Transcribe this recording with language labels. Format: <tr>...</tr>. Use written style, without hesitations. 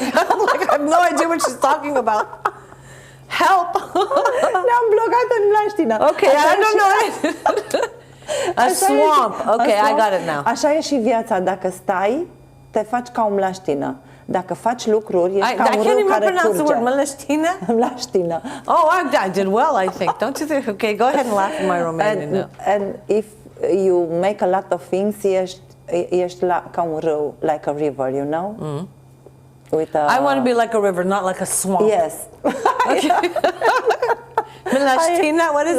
<en>Like, I have no idea what she's talking about. Help.</en> <ro>Ne-am blocat în mlaștină.</ro> <en>Okay, I don't know. A swamp. Okay, I got it now.</en> <ro>Așa e și viața. Dacă stai, te faci ca o mlaștină. Dacă faci lucruri, ești ca un râu care</ro> <en>pronounce</en> <ro>curge.</ro> <en>the word mlaștină.</en> <ro>Mlaștină.</ro> <en>Oh, I did well, I think. Don't you think? Okay, go ahead and laugh at my Romanian now. And if you make a lot of things,</en> <ro>ești ca un râu,</ro> <en>like a river, you know? With I want to be like a river, not like a swamp. Yes. Okay. Mlaștină, what is it?</en>